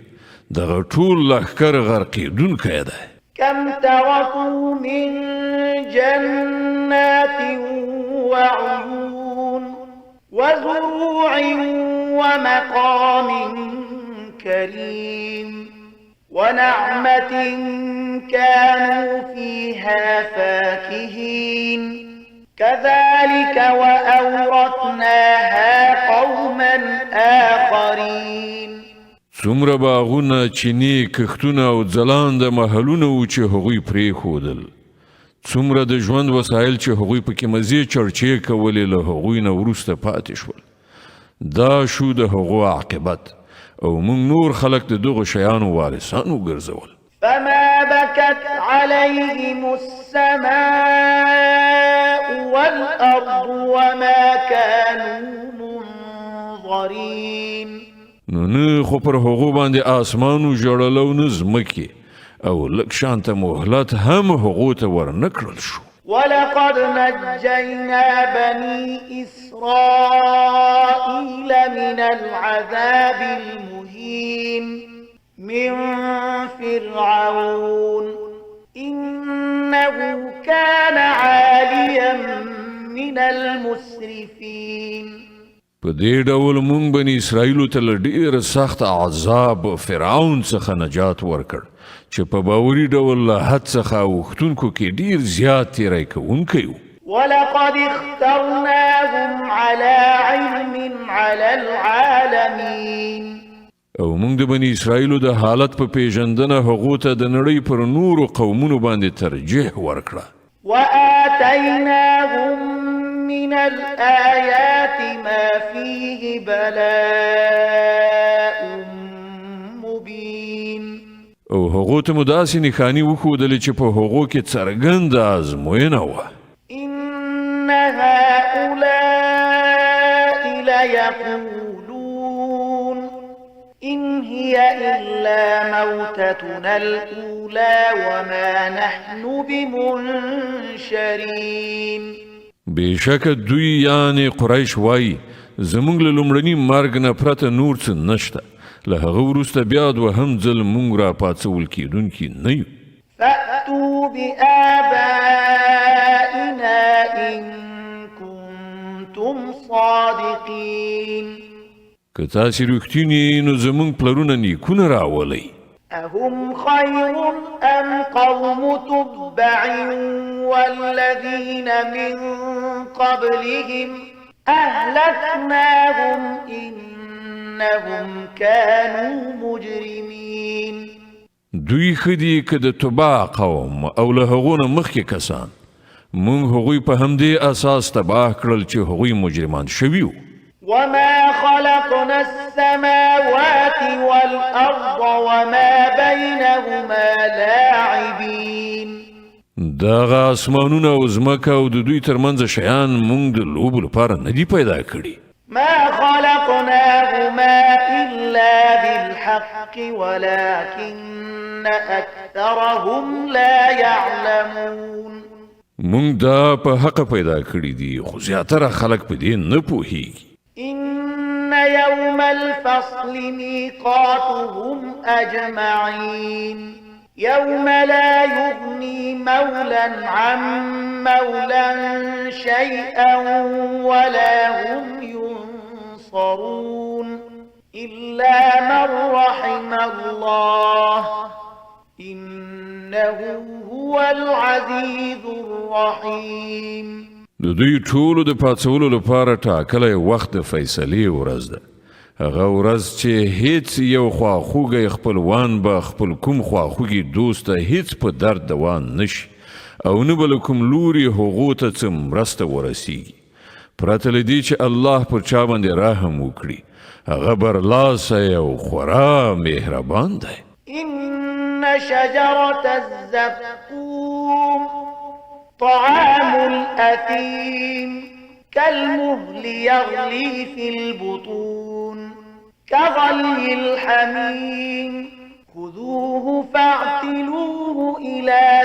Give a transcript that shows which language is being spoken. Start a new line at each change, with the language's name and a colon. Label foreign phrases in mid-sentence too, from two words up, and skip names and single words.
Pashto: دغه ټول لښکر غرقېدونکی دی.
Arabic: كم تركوا من جنات وعيون وزروع ومقام كريم ونعمة كانوا فيها فاكهين كذلك وأورثناها قوما آخرين.
Pashto: څومره باغونه، چینې، کښتونه او ځلانده محلونه وو چې هغوی پرېښودل. څومره د ژوند وسایل چې هغوی پکې مزې چړچې کولې له هغوی نه وروسته پاتې شول. دا شو د هغو عاقبت او موږ نور خلک د دغو شیانو وارثان وګرځول.
Arabic: فما بكت عليهم السماء والأرض وما كانوا منظرين.
Pashto: نو نه خو پر هغو باندې آسمانو ژړل او نه ځمکې او لږ شانته مهلت هم هغو ته ورنکړل شو.
Arabic: ولقد نجينا بني إسرائيل من العذاب المهين من فرعون إنه كان عاليا من المسرفين.
Pashto: په دې ډول مونږ بني اسرائیلو ته له ډېر سخت عذاب فرعون څخه نجات ورکړ چې په باوري ډول له حد څخه اوښتونکو کې ډېر زیات تیری کوونکی و.
Arabic: ولقد اخترناهم على علم على العالمين.
Pashto: او مونږ د بني اسرائیلو د حالت په پیژندنه هغو ته د نړۍ پر نورو قومونو باندې ترجیح ورکړه.
Arabic: وآتيناهم من الآيات ما فيه بلاء مبين.
Pashto: او هغو ته مو داسې نښانې وښودلې چې په هغو کې څرګنده ازموینه وه.
Arabic: إن هؤلاء ليقولون إن هي إلا موتتنا الأولى وما نحن بمنشرين.
Pashto: بېشکه دوی یعنې قریش وایي زموږ له لومړني مرګ نه پرته نور څه نشته. له هغه وروسته بیا دوهم ځل موږ را پاڅول کېدونکي نه یو.
Arabic: فأتوا بآبائنا إن كنتم صادقين.
Pashto: که تاسې رښتینې نو زموږ پلرونه نیکونه راولئ.
Arabic: أهم خير أم قوم تبع والذين من قبلهم أهلكناهم إنهم كانوا مجرمين.
Pashto: دوی ښه دي که د تبع قوم او له هغو نه مخکې کسان. موږ هغوی په همدې اساس تباه کړل چې هغوی مجرمان شوي وو.
Arabic: وما خلقنا السماوات والأرض وما بينهما لاعبين.
Pashto: دغه اسمانونه او ځمکه او د دوی ترمنځ شیان موږ د لوبو لپاره نه دي پیدا کړي.
Arabic: ما خلقناهما إلا بالحق ولكن أكثرهم لا يعلمون.
Pashto: مونږ دا په حق پیدا کړی دي خو زیاتره خلک په دې نه پوهیږي.
Arabic: إن يوم الفصل ميقاتهم أجمعين يوم لا يغني مولا عن مولا شيئا ولا هم ينصرون إلا من رحم الله إنه هو العزيز الرحيم.
Pashto: د دوی ټولو د پاڅولو لپاره ټاکلی وخت د فیصلې ورځ ده. هغه ورځ چې هیڅ یو خواخوږی خپلوان به خپل کوم خواخوږي دوست ته هیڅ په درد دوان نشي او نه به له کوم لوري هغو ته څه مرسته ورسیږي پرته له دې چې الله پر چا باندې رحم وکړي. هغه برلاسی او خورا مهربان دی.
Arabic: إن شجرة الزقوم طعام الأثيم كالمهل يغلي في البطون كغلي الحميم خذوه فاعتلوه إلى